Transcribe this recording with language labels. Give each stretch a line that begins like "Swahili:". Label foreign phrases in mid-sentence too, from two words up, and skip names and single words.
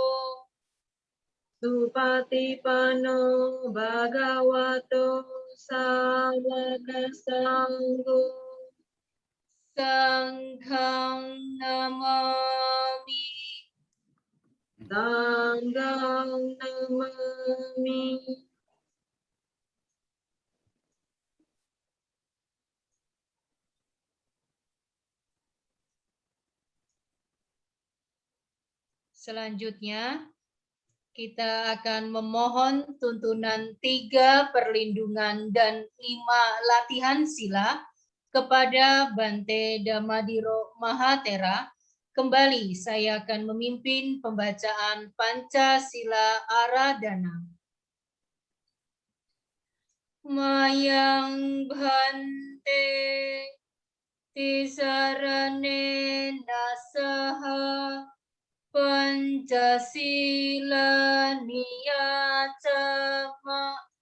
Pali: Supatipanno Bhagavato Sawaka Sangho, Sanghang Namami. Sanghang Namami.
Indonesian: Selanjutnya, kita akan memohon tuntunan 3 perlindungan dan 5 latihan sila kepada Bante Damadiro Mahatera. Kembali saya akan memimpin pembacaan
Pali: Pancasila Aradhana. Mayang Bhante Tisarane Nasaha Pancasila Niyacama